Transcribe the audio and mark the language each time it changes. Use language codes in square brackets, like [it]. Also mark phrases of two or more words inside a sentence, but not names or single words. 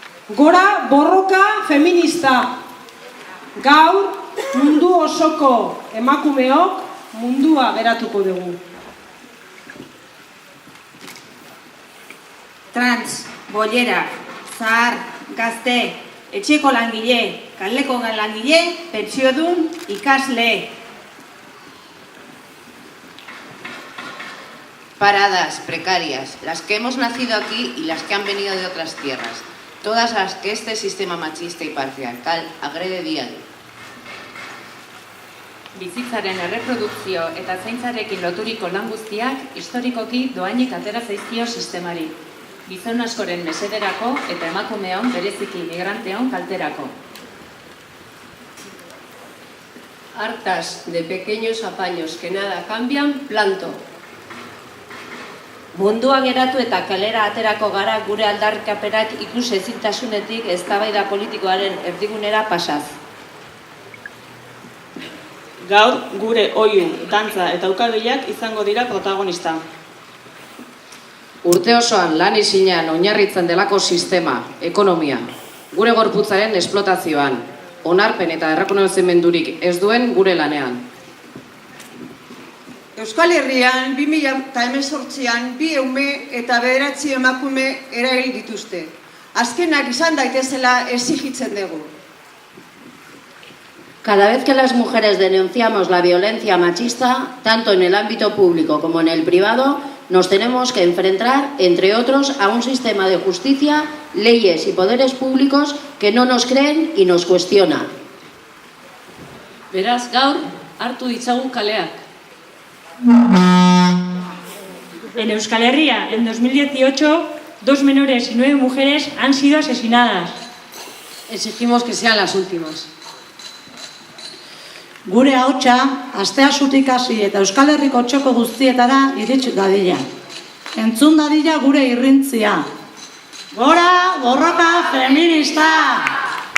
[eu] Gora borroka feminista. Gaur mundu osoko emakumeok mundua geratuko dugu. Trans, bollera, zahar, gazte, etxeko langile, kaleko langile, pentsiodun, ikasle. [es] Paradas, precarias, las que hemos nacido aquí y las que han venido de otras tierras, todas las que este sistema machista y patriarcal agrede día a día. [eu] Bizitzaren erreprodukzio eta zaintzarekin loturiko lan guztiak historikoki doainik atera zaizkio sistemari. Gizon askoren mesederako eta emakumeon bereziki migranteon kalterako. [es] Hartas de pequeños apaños que nada cambian, planto. [eu] Mundua geratu eta kalera aterako gara gure aldarrikapenak ikus ezintasunetik eztabaida politikoaren erdigunera pasaz. Gaur gure oihu, dantza eta ukabilak izango dira protagonista. Urte osoan lan isinean oinarritzen delako sistema, ekonomia, gure gorputzaren esplotazioan, onarpen eta errekonozimendurik ez duen gure lanean. Euskal Herrian 2018an 2 ume eta 9 emakume erahil dituzte. Azkenak izan daitezela exigitzen dugu. [es] Cada vez que las mujeres denunciamos la violencia machista, tanto en el ámbito público como en el privado, nos tenemos que enfrentar, entre otros, a un sistema de justicia, leyes y poderes públicos que no nos creen y nos cuestionan. [eu] Beraz, gaur, hartu ditzagun kaleak. [es] En Euskal Herria, en 2018, 2 menores y 9 mujeres han sido asesinadas. Exigimos que sean las últimas. [eu] Gure ahotsa, asteasutik hasi eta Euskal Herriko txoko guztietara iritsi dadila. Entzun dadila gure irrintzia. Gora, borroka feminista!